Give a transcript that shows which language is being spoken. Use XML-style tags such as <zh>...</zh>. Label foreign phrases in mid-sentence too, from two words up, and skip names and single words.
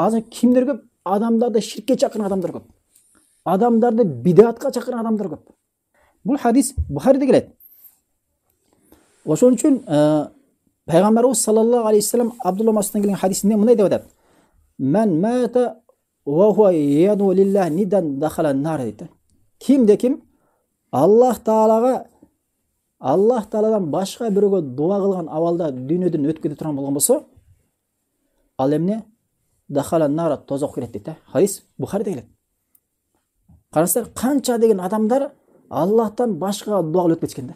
<ky>Азыр кимдер көп? Адамдарды ширкке чакырган адамдар көп. Адамдарды бидатка чакырган адамдар көп. Бул хадис Бухариде келет. Ошон үчүн пайгамбарыбыз</ky> <ar>صلى الله عليه وسلم</ar> <ky>Абдулла Масудтан келген хадисинде мындай деп атат:</ky> <ar>"من مات وهو يدعو لله ندا دخل النار"</ar> <ky>дейт. Ким Аллах Тааладан башка бирөөгө дуа кылган абалда дүйнөдөн өтүп кете турган болгон болсо, ал эмне?</ky> <ar>دخل النار,</ar> <ky>тозокко кирет дейт. Хадис Бухариде келет. Карасаңдар, канча деген адамдар Аллахтан башка дуа кылып кетишкен да.</ky>